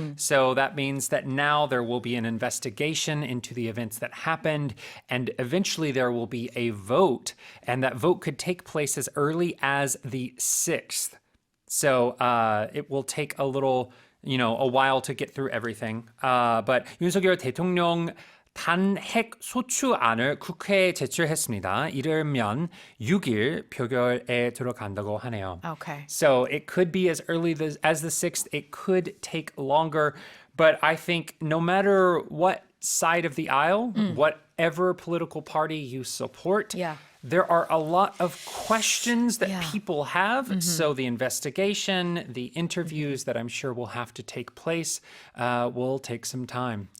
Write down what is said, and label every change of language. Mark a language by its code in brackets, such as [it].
[en] So that means that now there will be an investigation into the events that happened, and eventually there will be a vote, and that vote could take place as early as the 6th. So it will take a while to get through everything. But [ko] 윤석열 대통령 탄핵 소추안을 국회에 제출했습니다. 이르면 6일 표결에 들어간다고 하네요. [en] Okay. So it could be as early as the 6th. It could take longer. But I think no matter what side of the aisle, whatever political party you support, there are a lot of questions that people have. So the investigation, the interviews that I'm sure will have to take place will take some time.